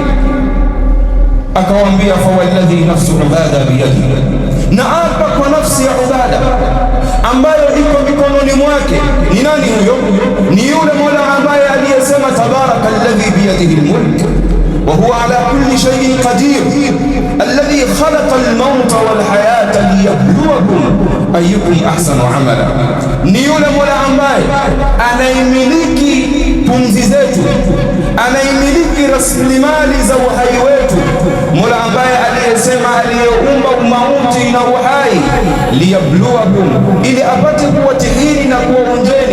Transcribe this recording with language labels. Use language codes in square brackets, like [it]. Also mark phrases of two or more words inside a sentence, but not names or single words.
[sw] Akawaambia, [ar] فوالذي نفس عبادة بيدي, [sw] na apa kwa nafsi ya Ubada ambayo iko mikononi mwake. Ni nani huyo? Ni yule Mola ambaye aliyesema, [ar] تبارك الذي بيده الملك وهو على كل شيء قدير الذي خلق الموت والحياة ليبلوكم أيكم أحسن عملا. [sw] Ni yule Mola ambaye anaimiliki pumzi zetu, anaimiliki rasilimali za uhai wetu, Mola ambaye aliyesema, aliyeumba mauti na uhai, liyabluwakum, ili apate kuwatihini na kuwaonjeni.